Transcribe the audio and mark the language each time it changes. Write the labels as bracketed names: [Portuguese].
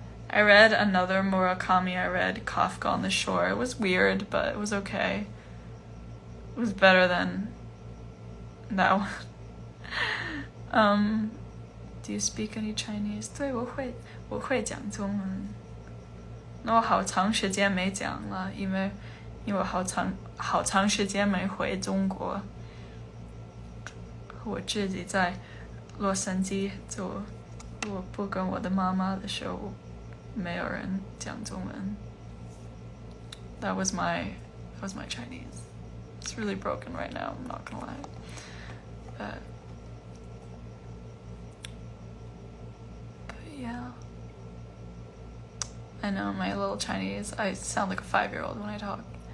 [English] I read another Murakami. I read Kafka on the Shore. It was weird, but it was okay. It was better than that one. Do you speak any Chinese? [Chinese] 对，我会讲中文。那我好长时间没讲了，因为我好长时间没回中国。我自己在洛杉矶，我不跟我的妈妈的时候，没有人讲中文。 [English] That was my Chinese. It's really broken right now, I'm not gonna lie. But yeah. I know my little Chinese, I sound like a 5-year-old when I talk.